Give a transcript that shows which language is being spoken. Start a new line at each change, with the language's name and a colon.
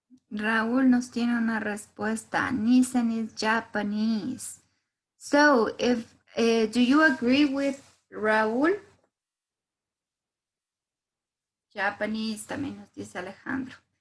Spanish: Raúl nos tiene una respuesta.
English: Nissan is Japanese. So, do you agree with Raúl?
Spanish: Japanese, también nos dice Alejandro.